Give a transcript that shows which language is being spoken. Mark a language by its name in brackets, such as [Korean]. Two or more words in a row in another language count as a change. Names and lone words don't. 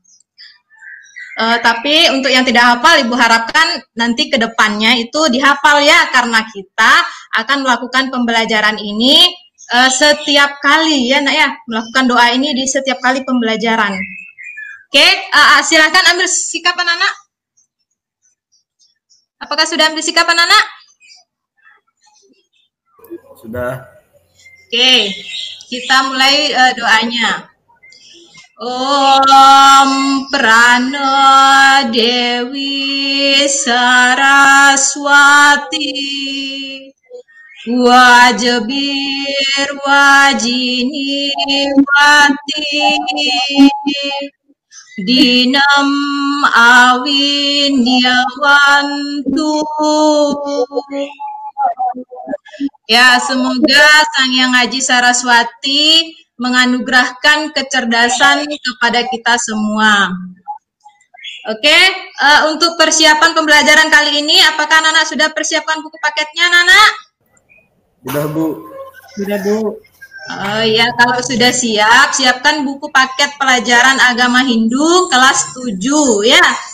[Indonesian] Tapi untuk yang tidak hafal, Ibu harapkan nanti ke depannya itu dihafal ya, karena kita akan melakukan pembelajaran ini setiap kali ya nak ya, melakukan doa ini di setiap kali pembelajaran. Oke, silakan ambil sikap anak-anak. Apakah sudah ambil sikap anak-anak? Sudah. Oke, kita mulai doanya. [Sanskrit] Om Prana Dewi Saraswati Wajibir Wajini Wati Dinam Awinyawantu. [Indonesian] Ya, semoga Sang Hyang Haji Saraswati menganugerahkan kecerdasan kepada kita semua. Oke, untuk persiapan pembelajaran kali ini, apakah anak-anak sudah persiapkan buku paketnya, anak-anak? Sudah Bu. Sudah Bu. Oh ya, kalau sudah siap, siapkan buku paket pelajaran agama Hindu kelas 7 ya.